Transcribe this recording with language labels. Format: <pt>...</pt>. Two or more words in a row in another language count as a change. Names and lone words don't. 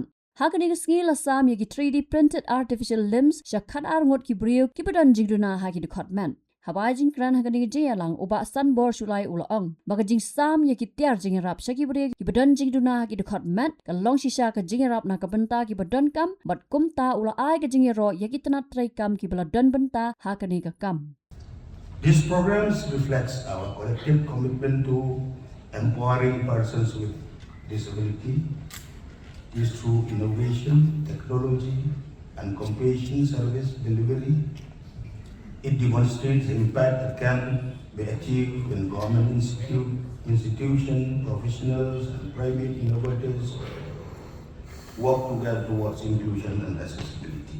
<kha>Hagani ngi lasam yagi</kha> <en>3D printed artificial limbs</en> <kha>sha khat ar ngot ki brio kibadan Jingduna hagi Dkhot man. Habajing kran hagani jaya lang uba Sanbor Sulai ulaong bagajing sam ya kitiar jingrap shakibri kibadan Jingduna ki Dkhot mat kalong shisha ka jingrap na kabenta ki badan kam bat kumta ula ai ka jingro ya kitana trai kam ki baladan benta hakani ka kam.</kha> <en>This program reflects our collective commitment to empowering persons with disability. This through innovation, technology and compassion service delivery. It demonstrates the impact that can be achieved when government institutions, professionals and private innovators work together towards inclusion and accessibility.</en>